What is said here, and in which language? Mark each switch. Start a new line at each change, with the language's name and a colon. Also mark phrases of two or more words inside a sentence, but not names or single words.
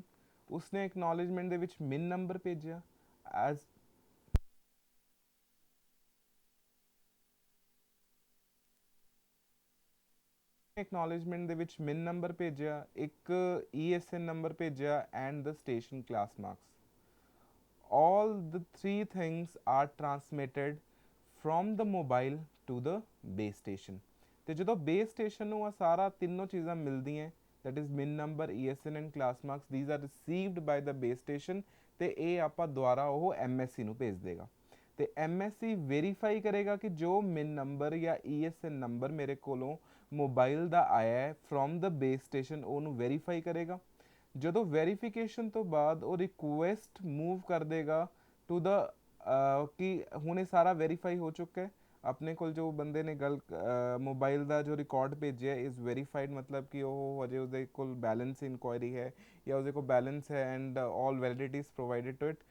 Punjabi: ਉਸਨੇ ਐਕਨੋਲੇਜਮੈਂਟ ਦੇ ਵਿੱਚ
English: MIN number
Punjabi: ਭੇਜਿਆ
English: as acknowledgement
Punjabi: ਦੇ ਵਿੱਚ
English: MIN number
Punjabi: ਭੇਜਿਆ, ਇੱਕ ESN ਨੰਬਰ ਭੇਜਿਆ
English: and the station class marks. all the three things are transmitted from the mobile to the base station.
Punjabi: ਤੇ ਜਦੋਂ
English: base station
Punjabi: ਨੂੰ ਆ ਸਾਰਾ ਤਿੰਨੋਂ ਚੀਜ਼ਾਂ ਮਿਲਦੀਆਂ
English: that is min number, ESN and class marks, these are received by the base station
Punjabi: ਤੇ ਇਹ ਆਪਾਂ ਦੁਆਰਾ ਉਹ MSC ਨੂੰ ਭੇਜ ਦੇਗਾ ਤੇ MSC ਵੈਰੀਫਾਈ ਕਰੇਗਾ ਕਿ ਜੋ
English: min number
Punjabi: ਜਾਂ ESN ਨੰਬਰ ਮੇਰੇ ਕੋਲੋਂ ਮੋਬਾਈਲ ਦਾ ਆਇਆ ਹੈ
English: from the base station
Punjabi: ਉਹਨੂੰ ਵੈਰੀਫਾਈ ਕਰੇਗਾ. ਜਦੋਂ ਵੈਰੀਫਿਕੇਸ਼ਨ ਤੋਂ ਬਾਅਦ ਉਹ
English: request move
Punjabi: ਕਰ ਦੇਗਾ
English: to the
Punjabi: ਕਿ ਹੁਣ ਇਹ ਸਾਰਾ ਵੈਰੀਫਾਈ ਹੋ ਚੁੱਕਾ ਹੈ, ਆਪਣੇ ਕੋਲ ਜੋ ਬੰਦੇ ਨੇ ਗੱਲ ਮੋਬਾਈਲ ਦਾ ਜੋ ਰਿਕਾਰਡ ਭੇਜਿਆ
English: is verified,
Punjabi: ਮਤਲਬ ਕਿ ਉਹ ਅਜੇ ਉਹਦੇ ਕੋਲ
English: balance enquiry
Punjabi: ਹੈ ਜਾਂ ਉਹਦੇ ਕੋਲ ਬੈਲੈਂਸ ਹੈ
English: and all validities provided to it.